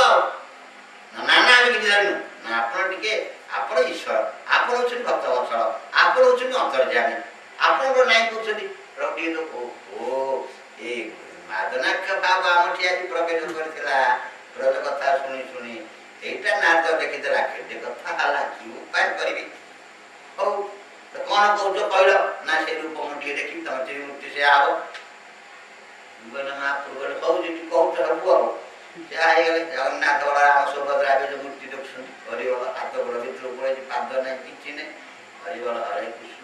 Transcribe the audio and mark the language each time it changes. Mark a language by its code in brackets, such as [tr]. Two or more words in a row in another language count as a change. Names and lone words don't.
[or] ନା ନା ଆମେ କିଛି ଧରିନୁ। ନା ଆପଣ ଈଶ୍ୱର, ଆପଣ ହଉଛନ୍ତି ଭକ୍ତ ବତ୍ସଳ, ଆପଣ ହଉଛନ୍ତି ଅନ୍ତର୍ଯାମୀ, ଆପଣଙ୍କର ନାଇଁ କହୁଛନ୍ତି। ପ୍ରଭୁ ଟିକେ ତ ଏ ମାଦନାକ୍ଷ ଭାବ ଆମଠି ଆଜି ପ୍ରବେଶ କରିଥିଲା। ବ୍ରଜ କଥା ଶୁଣି ଶୁଣି ଏଇଟା ନାରଦ ଦେଖିଦେଲା, কেତେ କଥା ହେଲା, କି ଉପାୟ କରିବି? ହଉ କଣ କହୁଛ କହିଲ? ନା ସେ ରୂପ ମୁଁ ଟିକେ ଦେଖିବି, ତମର ଯେମିତି ମୂର୍ତ୍ତି ସେୟା ହବ। ମହାପ୍ରଭୁ ହଉ ଯେମିତି କହୁଛ ସବୁ ଆଉ ସେୟା ହେଇଗଲେ। ଜଗନ୍ନାଥ ବଳରାମ ସୁଭଦ୍ରା ଏବେ ଯୋଉ ମୂର୍ତ୍ତି ଦେଖୁଛନ୍ତି, ହରିବଳ ହାତ ଗୋଡ଼ ଭିତରକୁ ପଳେଇଛି, ପାଦ ନାହିଁ, କିଛି ନାହିଁ, ହରିବଳ ହରେ କୃଷ୍ଣ।